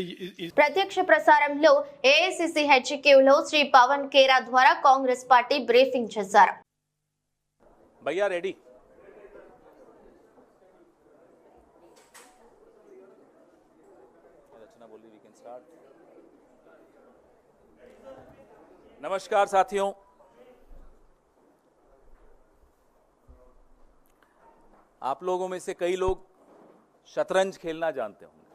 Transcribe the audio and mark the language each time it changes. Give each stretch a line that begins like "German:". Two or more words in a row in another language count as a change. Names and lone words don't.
Telugu: ప్రత్యక్ష ప్రసారంలో ఏఐసిసి హెచ్క్యూలో శ్రీ పవన్ కేరా ద్వారా కాంగ్రెస్ పార్టీ బ్రీఫింగ్ చేశారు.
Hindi: भैया रेडी. रचना बोली
English: we can start.
Hindi: नमस्कार साथियों, आप लोगों में से कई लोग शतरंज खेलना जानते होंगे.